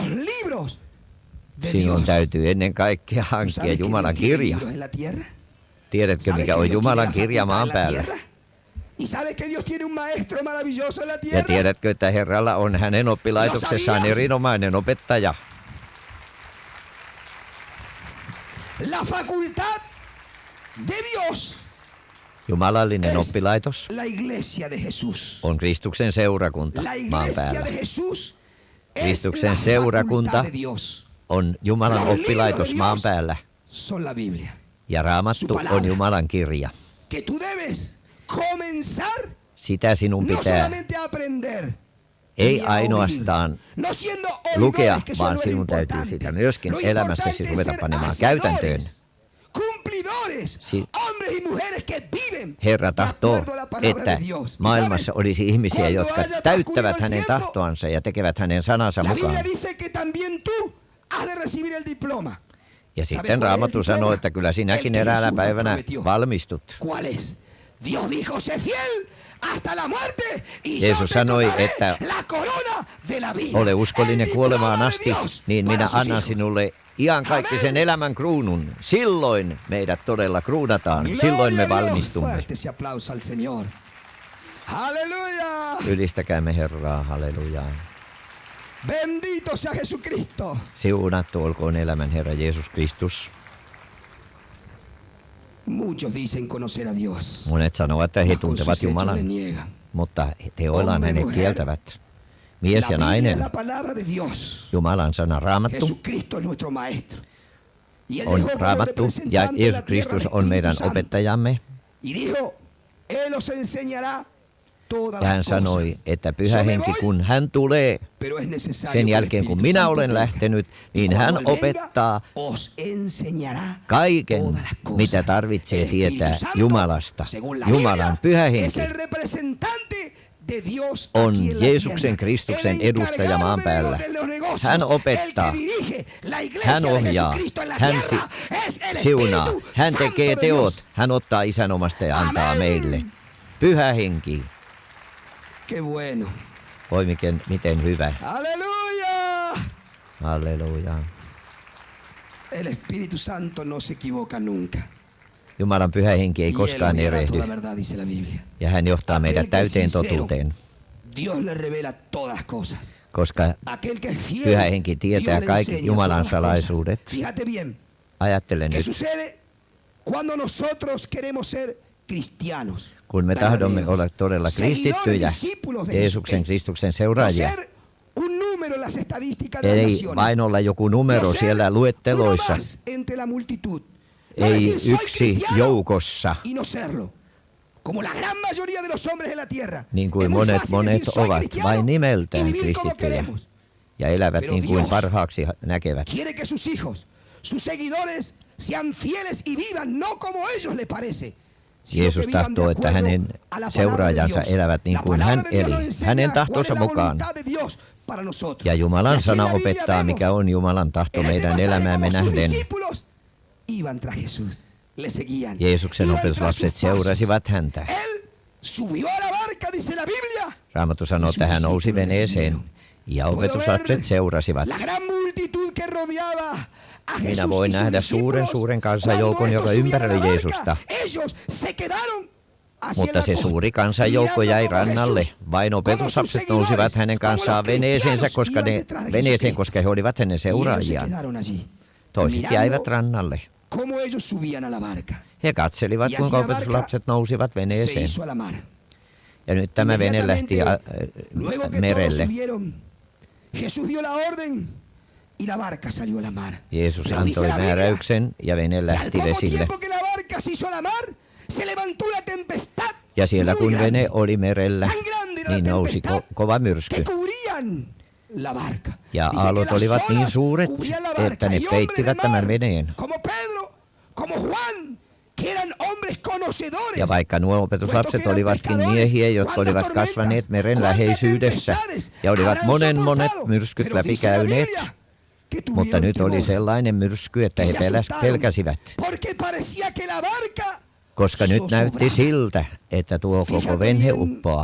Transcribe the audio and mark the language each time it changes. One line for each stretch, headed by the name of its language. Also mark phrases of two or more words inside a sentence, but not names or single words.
Finnish: Sinun täytyy ennen kaikkea hankkia Jumalan kirja. Tiedätkö, mikä on Jumalan kirja maan päällä? Ja tiedätkö, että Herralla on hänen oppilaitoksessaan erinomainen opettaja?
Spanish: La facultad de Dios.
Finnish: Jumalallinen oppilaitos
Spanish: La iglesia de Jesús.
Finnish: on Kristuksen seurakunta
Spanish: La
Finnish: maan
Spanish: iglesia
Finnish: päällä.
Spanish: de Jesús es
Finnish: Kristuksen
Spanish: la
Finnish: seurakunta
Spanish: facultad de Dios.
Finnish: on Jumalan
Spanish: Los libros
Finnish: oppilaitos
Spanish: de
Finnish: maan
Spanish: Dios
Finnish: päällä.
Spanish: son la Biblia.
Finnish: Ja Raamattu on Jumalan kirja.
Spanish: Que tú debes comenzar
Finnish: Sitä sinun
Spanish: no
Finnish: pitää
Spanish: solamente aprender.
Finnish: ei
Spanish: ni a
Finnish: ainoastaan
Spanish: oír. No siendo
Finnish: lukea,
Spanish: oidores, que eso
Finnish: vaan
Spanish: no es
Finnish: sinun
Spanish: lo
Finnish: täytyy
Spanish: importante.
Finnish: sitä myöskin
Spanish: Lo
Finnish: elämässäsi
Spanish: importante es
Finnish: ruveta
Spanish: ser
Finnish: panemaan
Spanish: hacedores,
Finnish: käytäntöön.
Spanish: cumplidores, hombres y mujeres que viven
Finnish: Herra
Spanish: de
Finnish: tahtoo,
Spanish: acuerdo a la palabra
Finnish: että
Spanish: de Dios. Y
Finnish: maailmassa
Spanish: sabes,
Finnish: olisi ihmisiä,
Spanish: cuando
Finnish: jotka
Spanish: haya
Finnish: täyttävät
Spanish: transcurrido
Finnish: hänen
Spanish: el tiempo,
Finnish: tahtoansa ja tekevät hänen sanansa
Spanish: la
Finnish: mukaan.
Spanish: Biblia dice que también tú has de recibir el diploma.
Finnish: Ja sitten Raamattu sanoo, että kyllä sinäkin eräänä päivänä valmistut.
Spanish: ¿Cuál es? Dios dijo, sé fiel hasta la muerte y
Finnish: Jeesus
Spanish: yo te
Finnish: sanoi,
Spanish: otorgaré
Finnish: että
Spanish: la corona de la vida.
Finnish: ole uskollinen
Spanish: El
Finnish: kuolemaan
Spanish: diploma de
Finnish: asti,
Spanish: Dios
Finnish: niin
Spanish: para
Finnish: minä
Spanish: sus
Finnish: annan
Spanish: hijos.
Finnish: sinulle iankaikkisen elämän kruunun. Silloin meidät todella kruunataan. Silloin me
Spanish: Gloria a Dios.
Finnish: valmistumme.
Spanish: Fuerte ese aplauso al Señor. Aleluya.
Finnish: Ylistäkäämme Herraa, halleluja.
Spanish: Bendito sea Jesucristo.
Finnish: Siunattu olkoon elämän Herra Jeesus Kristus.
Spanish: Muchos dicen conocer a Dios.
Finnish: Monet sanovat, että he
Spanish: mas con
Finnish: tuntevat
Spanish: sus hechos le
Finnish: Jumalan,
Spanish: niegan.
Finnish: mutta teoillaan
Spanish: Hombre,
Finnish: hänet
Spanish: mujer.
Finnish: kieltävät. Mies ja
Spanish: La Biblia es
Finnish: nainen,
Spanish: la palabra de Dios.
Finnish: Jumalan sana Raamattu
Spanish: Jesucristo es nuestro maestro. Y él
Finnish: on
Spanish: dejó como
Finnish: Raamattu ja
Spanish: representante de
Finnish: Jeesus
Spanish: la tierra
Finnish: Kristus
Spanish: al
Finnish: on meidän
Spanish: Espíritu Santo.
Finnish: opettajamme.
Spanish: Y dijo, él os enseñará todas
Finnish: Ja hän
Spanish: las
Finnish: sanoi,
Spanish: cosas.
Finnish: että Pyhä
Spanish: Yo me
Finnish: Henki,
Spanish: voy,
Finnish: kun hän tulee
Spanish: pero es necesario
Finnish: sen
Spanish: que el
Finnish: jälkeen, kun
Spanish: Espíritu
Finnish: minä
Spanish: Santo
Finnish: olen
Spanish: venga.
Finnish: lähtenyt, niin
Spanish: Y
Finnish: hän
Spanish: cuando él venga,
Finnish: opettaa
Spanish: os enseñará
Finnish: kaiken,
Spanish: todas las cosas.
Finnish: mitä tarvitsee
Spanish: El Espíritu
Finnish: tietää
Spanish: Santo,
Finnish: Jumalasta.
Spanish: según la
Finnish: Jumalan
Spanish: Biblia,
Finnish: Pyhä
Spanish: es
Finnish: Henki
Spanish: el representante de Dios
Finnish: on
Spanish: aquí en la
Finnish: Jeesuksen
Spanish: tierra.
Finnish: Kristuksen
Spanish: El
Finnish: edustaja
Spanish: encargado
Finnish: maan
Spanish: de
Finnish: päällä.
Spanish: los negocios,
Finnish: Hän
Spanish: el
Finnish: opettaa,
Spanish: que dirige la iglesia
Finnish: hän
Spanish: de
Finnish: ohjaa,
Spanish: Jesucristo en la
Finnish: hän
Spanish: tierra, es el
Finnish: siunaa,
Spanish: Espíritu
Finnish: hän
Spanish: Santo
Finnish: tekee
Spanish: de
Finnish: teot,
Spanish: Dios.
Finnish: hän ottaa isän omasta ja antaa
Spanish: Amen.
Finnish: meille. Pyhä Henki,
Spanish: Qué bueno.
Finnish: voi miten hyvä.
Spanish: Aleluya.
Finnish: Halleluja.
Spanish: El Espíritu Santo no se equivoca nunca.
Finnish: Jumalan Pyhä Henki ei
Spanish: Y él
Finnish: koskaan
Spanish: os dirá
Finnish: erehdy.
Spanish: toda verdad, dice la Biblia.
Finnish: Ja hän johtaa
Spanish: Aquel
Finnish: meidät
Spanish: que
Finnish: täyteen
Spanish: es sincero,
Finnish: totuuteen,
Spanish: Dios le revela todas las cosas.
Finnish: koska
Spanish: Aquel que es fiel,
Finnish: Pyhä Henki tietää
Spanish: Dios le
Finnish: kaikki
Spanish: enseña
Finnish: Jumalan
Spanish: todas las
Finnish: salaisuudet.
Spanish: cosas. Fíjate bien,
Finnish: Ajattele
Spanish: ¿qué
Finnish: nyt,
Spanish: sucede cuando nosotros queremos ser cristianos?
Finnish: kun me tahdomme
Spanish: verdaderos,
Finnish: olla todella
Spanish: seguidores,
Finnish: kristittyjä,
Spanish: discípulos de
Finnish: Jeesuksen
Spanish: Jesucristo.
Finnish: Kristuksen
Spanish: No
Finnish: seuraajia,
Spanish: ser un número en las estadísticas de las
Finnish: ei
Spanish: naciones.
Finnish: vain olla joku numero
Spanish: No ser
Finnish: siellä
Spanish: uno
Finnish: luetteloissa,
Spanish: más entre la multitud. No
Finnish: ei
Spanish: decir, soy
Finnish: yksi
Spanish: cristiano
Finnish: joukossa,
Spanish: y no serlo. Como la gran mayoría de los hombres en la tierra.
Finnish: niin kuin
Spanish: Es muy
Finnish: monet
Spanish: fácil decir, soy
Finnish: ovat
Spanish: cristiano
Finnish: vain
Spanish: y
Finnish: nimeltään
Spanish: vivir como
Finnish: kristittyjä
Spanish: queremos.
Finnish: ja elävät
Spanish: Pero
Finnish: niin kuin
Spanish: Dios
Finnish: parhaaksi näkevät.
Spanish: Quiere que sus hijos, sus seguidores, sean fieles y vivan no como ellos les parece. sino
Finnish: Jeesus
Spanish: que vivan de
Finnish: tahtoo, että
Spanish: acuerdo
Finnish: hänen
Spanish: a la palabra de
Finnish: seuraajansa
Spanish: Dios.
Finnish: elävät niin
Spanish: La
Finnish: kuin
Spanish: palabra
Finnish: hän
Spanish: de Dios
Finnish: eli,
Spanish: nos enseña
Finnish: hänen
Spanish: cuál
Finnish: tahtonsa
Spanish: es la
Finnish: mukaan.
Spanish: voluntad de Dios para nosotros.
Finnish: Ja
Spanish: Y
Finnish: Jumalan
Spanish: aquí en
Finnish: sana
Spanish: la Biblia
Finnish: opettaa,
Spanish: vemos
Finnish: mikä on Jumalan tahto
Spanish: en este
Finnish: meidän
Spanish: pasaje
Finnish: elämäämme
Spanish: como sus
Finnish: nähden.
Spanish: discípulos iban tras Jesús, le seguían.
Finnish: Jeesuksen
Spanish: Iban tras
Finnish: opetuslapset
Spanish: sus pasos.
Finnish: seurasivat häntä.
Spanish: Él subió a la barca, dice la Biblia.
Finnish: Raamattu sanoo, että hän nousi veneeseen ja opetuslapset seurasivat.
Spanish: La gran multitud que rodeaba a
Finnish: Minä
Spanish: Jesús
Finnish: voin
Spanish: y sus
Finnish: nähdä
Spanish: discípulos.
Finnish: suuren kansanjoukon,
Spanish: Cuando
Finnish: joka
Spanish: estos subían a
Finnish: ympäröi
Spanish: la barca,
Finnish: Jeesusta.
Spanish: ellos se quedaron hacia
Finnish: Mutta
Spanish: la
Finnish: se
Spanish: costa,
Finnish: suuri kansanjoukko jäi
Spanish: mirando cómo
Finnish: rannalle.
Spanish: Jesús,
Finnish: Vain
Spanish: cómo
Finnish: opetuslapset
Spanish: sus
Finnish: nousivat
Spanish: seguidores,
Finnish: hänen
Spanish: cómo los
Finnish: kanssaan veneeseensä,
Spanish: cristianos
Finnish: koska
Spanish: iban
Finnish: ne
Spanish: detrás de
Finnish: veneeseen,
Spanish: Jesucristo.
Finnish: koska he olivat hänen
Spanish: Y ellos se
Finnish: seuraajiaan.
Spanish: quedaron allí,
Finnish: Toiset
Spanish: mirando
Finnish: jäivät rannalle.
Spanish: cómo ellos subían a la barca.
Finnish: He katselivat, Ja kuinka siinä opetuslapset nousivat
Spanish: Se
Finnish: veneeseen.
Spanish: hizo a la mar.
Finnish: Ja nyt tämä vene lähti
Spanish: Luego que
Finnish: merelle.
Spanish: todos subieron, Jesús dio la orden y la barca salió a la mar.
Finnish: Jeesus
Spanish: Pero dice
Finnish: antoi
Spanish: la Biblia,
Finnish: määräyksen ja vene
Spanish: que al
Finnish: lähti
Spanish: poco
Finnish: vesille.
Spanish: tiempo que la barca se hizo a la mar, se levantó una tempestad
Finnish: Ja siellä
Spanish: muy
Finnish: kun
Spanish: grande.
Finnish: vene oli merellä,
Spanish: Tan grande era la
Finnish: niin nousi
Spanish: tempestad
Finnish: kova
Spanish: que
Finnish: myrsky.
Spanish: cubrían la barca.
Finnish: Ja
Spanish: Dice que
Finnish: aallot
Spanish: las
Finnish: olivat niin
Spanish: olas
Finnish: suuret,
Spanish: cubrían la barca.
Finnish: että ne
Spanish: Y hombres
Finnish: peittivät
Spanish: de
Finnish: tämän
Spanish: mar,
Finnish: veneen.
Spanish: como Pedro, como Juan, que eran hombres conocedores.
Finnish: Ja vaikka nuo opetuslapset olivatkin miehiä, jotka olivat kasvaneet meren läheisyydessä ja olivat monet myrskyt läpikäyneet, mutta nyt oli sellainen myrsky, että he pelkäsivät, koska nyt näytti siltä, että tuo koko venhe uppoaa.